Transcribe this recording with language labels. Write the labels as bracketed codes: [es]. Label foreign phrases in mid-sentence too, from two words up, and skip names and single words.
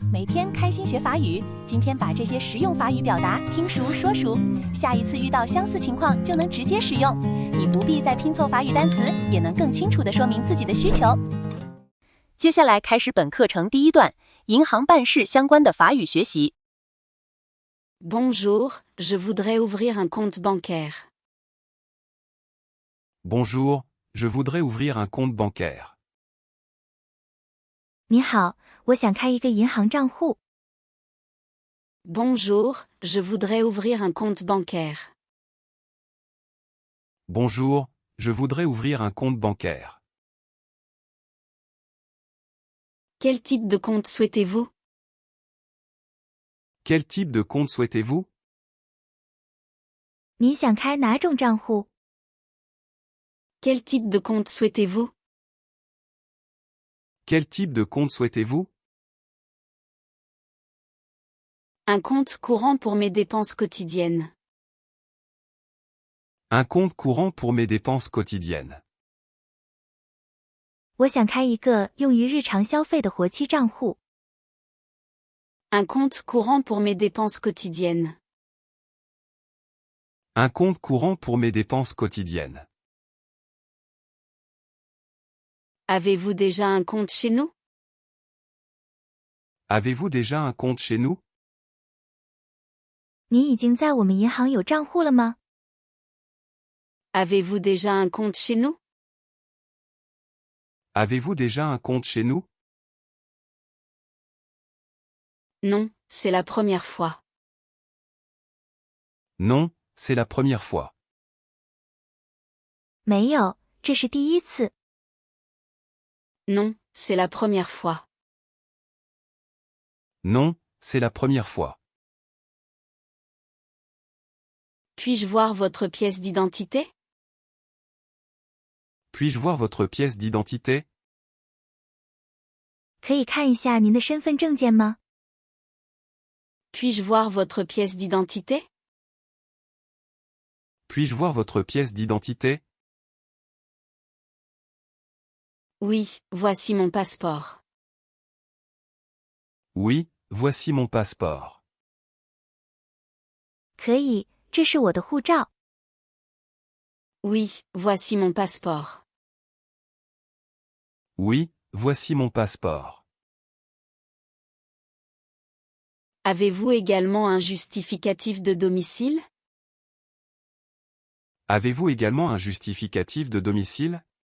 [zh] 每天开心学法语，今天把这些实用法语表达听熟说熟，下一次遇到相似情况就能直接使用，你不必再拼凑法语单词，也能更清楚地说明自己的需求。接下来开始本课程第一段，银行办事相关的法语学习。 [fr] Bonjour, je voudrais ouvrir un compte bancaire. Bonjour, je voudrais ouvrir un compte bancaire. [zh] 你好，我想开一个银行账户。 [fr] Bonjour, je voudrais ouvrir un compte bancaire. Bonjour, je voudrais ouvrir un compte bancaire. Quel type de compte souhaitez-vous? Quel type de compte souhaitez-vous? [zh] 你想开哪种账户？ [fr] Quel type de compte souhaitez-vous? Quel type de compte souhaitez-vous? Un compte courant pour mes dépenses quotidiennes. Un compte courant pour mes dépenses quotidiennes. [zh] 我想开一个用于日常消费的活期账户。 [fr] Un compte courant pour mes dépenses quotidiennes. Un compte courant pour mes dépenses quotidiennes. Avez-vous déjà un compte chez nous? Avez-vous déjà un compte chez nous? [zh] 你已经在我们银行有账户了吗？ [fr] Avez-vous déjà un compte chez nous? Avez-vous déjà un compte chez nous? Non, c'est la première fois. Non, c'est la première fois. [zh] 没有，这是第一次。 [fr] Non, c'est la première fois. Non, c'est la première fois. Puis-je voir votre pièce d'identité? Puis-je voir votre pièce d'identité? [zh] 可以看一下您的身份证件吗？ [fr] Puis-je voir votre pièce d'identité? Puis-je voir votre pièce d'identité? Oui, voici mon passeport. Oui, voici mon passeport. [zh] 可以，这是我的护照。 [fr] Oui, voici mon passeport. Oui, voici mon passeport. Avez-vous également un justificatif de domicile? Avez-vous également un justificatif de domicile?